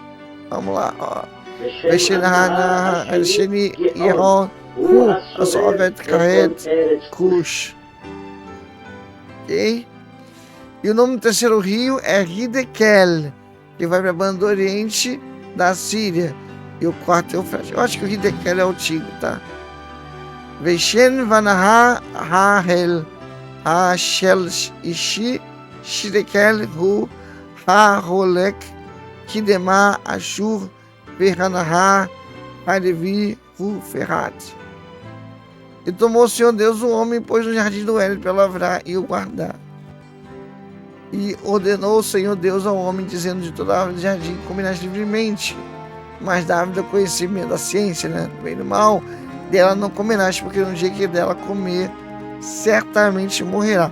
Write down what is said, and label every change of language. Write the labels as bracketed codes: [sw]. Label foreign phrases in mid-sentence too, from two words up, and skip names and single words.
[pt] Vamos lá, ó. Cush. Ok? E o nome do terceiro rio é Hidekel, que vai para a banda oriente da Síria. E o quarto é o Eufrates. Eu acho que o Hidekel é o Tigre, tá? [he] ושם הנהר השלישי חדקל הוא ההלך קדמת אשור והנהר הרביעי הוא פרת. [pt] E tomou o Senhor Deus o homem e pôs no jardim do Éden para lavrar e o guardar. E ordenou o Senhor Deus ao homem, dizendo: de toda a árvore do jardim comerás livremente, mas da árvore do conhecimento da ciência, né, do bem e do mal, dela não comerás, porque no dia que dela comer, certamente morrerá.